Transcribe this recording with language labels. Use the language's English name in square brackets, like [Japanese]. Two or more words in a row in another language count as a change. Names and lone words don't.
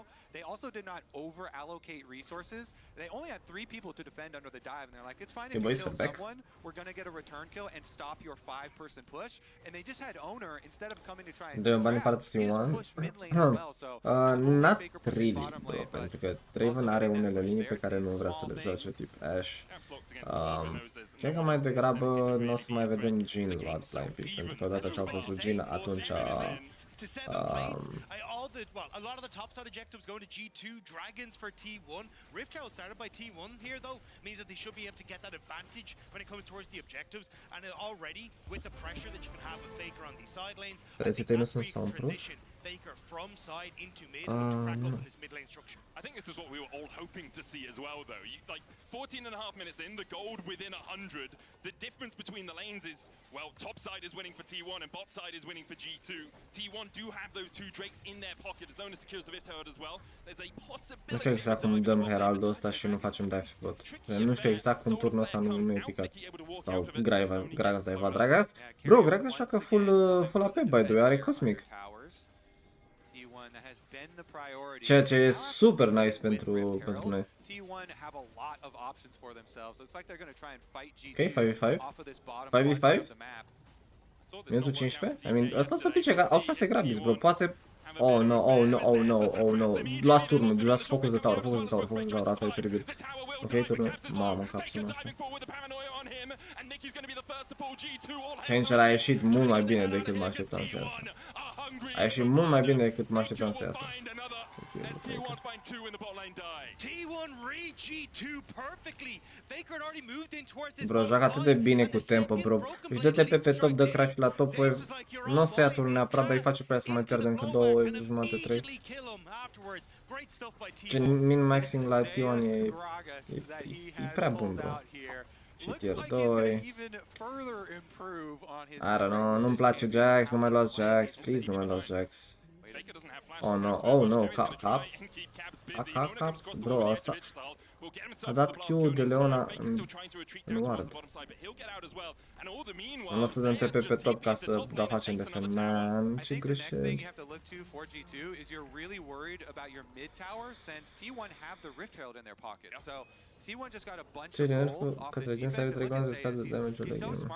[English] They also did not over-allocate resources. They only had 3 people to defend under the dive, and they're like, it's fine if you kill someone, we're gonna get a return kill and stop your 5-person push, and they just had Owner, instead of coming to try and trap, he just pushed mid lane as well, so... Not really, bro, [Romanian] pentru că Draven are unele linii pe care nu vrea să le joace, tip Ashe. Cred că mai degrabă nu o să mai vedem Jhin la Blind Pick, pentru că odată ce au văzut Jhin, atunci... [English] a lot of the top side objectives going to G2, Dragons for T1. Rift Herald started by T1 here, though, means that they should be able to get that advantage when it comes towards the objectives. And already, with the pressure that you can have with Faker on these side lanes, I think that's where you can transition Faker from side into mid to crack open this mid lane structure. I think this is what we were all hoping to see as well, though. Like 14.5 minutes in, the gold within 100. The difference between the lanes is, well, top side is winning for T1 and bot side is winning for G2. T1 do have those 2 Drakes in their pocket. Zona secures the Rift Herald as well. There's a possibility. [Romanian] Nu știu exact cum dăm Heraldul ăsta și nu facem dive bot. Nu știu exact cum turnul ăsta nu e picat. Sau Gragas daiva Dragas. Bro, Gragas joacă full AP, [English] by the way, [Romanian] are Cosmic. Ceea ce e [English] super nice [Romanian] pentru noi. Ok, 5v5. 5v5? Minutul 15? [English] I mean, [Romanian] ăsta să pice, au 6 grabis, bro, poate... [English] Oh no, oh no, oh no, oh no. [Romanian] Luați turnul, luați focus de tower, focus de tower, focus de tower, asta e teribil. Ok, turnul, mamă, în capsul nostru. Changer a ieșit mult mai bine decât mă așteptam să iasă. A ieșit mult mai bine decât mă așteptam să iasă. Bro, joacă atât de bine cu tempo, bro. Își dă TP pe top, dă crash la [English] top wave. [Romanian] Nu o să ia turnul neapărat, dar îi face pe aia să mai pierdă încă 2 wave, jumătate, 3. Gen min-maxing la T1 e prea bun, bro. Și tier 2. [English] I don't know, [Romanian] nu-mi place Jax, nu mai luați Jax, please nu mai luați Jax. [English] Oh no, oh no, Caps? Caps? [Romanian] Bro, asta... A dat Q de Leona în ward. Nu o să dăm TP pe top ca să facem defend. Man, ce greșeli. Ce nerful către gen să ai Dragon să scade damage-ul legii.